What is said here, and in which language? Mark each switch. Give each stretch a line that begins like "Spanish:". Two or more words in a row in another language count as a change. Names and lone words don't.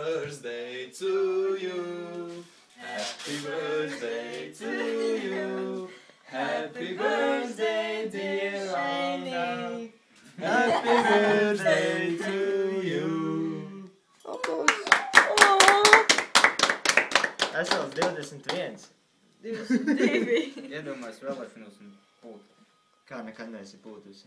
English: birthday to you. Happy birthday to you. Happy birthday, dear Anna. Happy birthday to you.
Latvian: Esels 21. 22. Iedomājies vēlēšanos un pūt. Kā nekad neesi pūtusi?